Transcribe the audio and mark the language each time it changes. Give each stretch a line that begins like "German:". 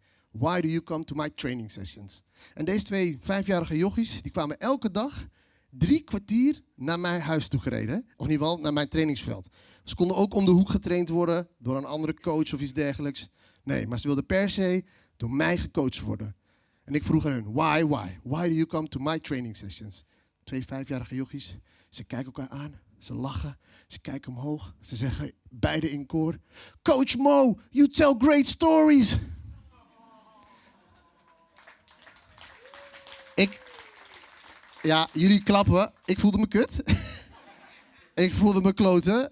English: Why do you come to my training sessions?
Dutch: En deze 2 5-jarige jochies, die kwamen elke dag 3 kwartier naar mijn huis toe gereden. Hè? Of in ieder geval naar mijn trainingsveld. Ze konden ook om de hoek getraind worden door een andere coach of iets dergelijks. Nee, maar ze wilden per se door mij gecoacht worden. En ik vroeg aan hun,
English: why? Why do you come to my training sessions?
Dutch: 2 5-jarige jochies, ze kijken elkaar aan, ze lachen, ze kijken omhoog. Ze zeggen beide in koor, Coach Mo,
English: you tell great stories.
Dutch: Ja, jullie klappen. Ik voelde me kut. Ik voelde me kloten.